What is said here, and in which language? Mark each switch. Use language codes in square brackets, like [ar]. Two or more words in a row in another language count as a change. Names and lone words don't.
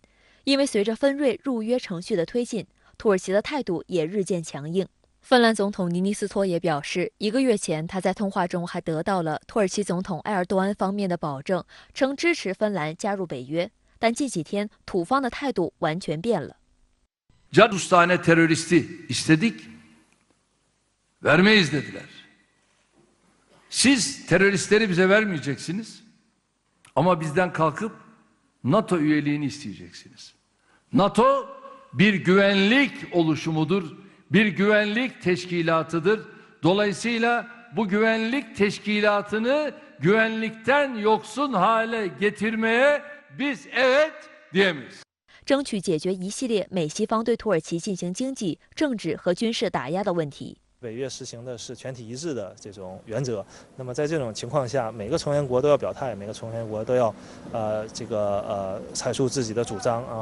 [zh] 因为随着芬瑞入约程序的推进，土耳其的态度也日渐强硬。芬兰总统尼尼斯托也表示，1个月前他在通话中还得到了土耳其总统埃尔多安方面的保证，称支持芬兰加入北约。但近几天，土方的态度完全变了。 [tr] Cadus tane teröristi istedik, vermeyiz dediler. Siz teröristleri bize vermeyeceksiniz, ama bizden kalkıp NATO üyeliğini isteyeceksiniz. NATO bir güvenlik oluşumudur, bir güvenlik teşkilatıdır. Dolayısıyla bu güvenlik teşkilatını güvenlikten yoksun hale getirmeye biz evet diyemeyiz. [zh] 争取解决一系列美西方对土耳其进行经济、政治和军事打压的问题。北约实行的是全体一致的这种原则，那么在这种情况下，每个成员国都要表态，每个成员国都要阐述自己的主张啊。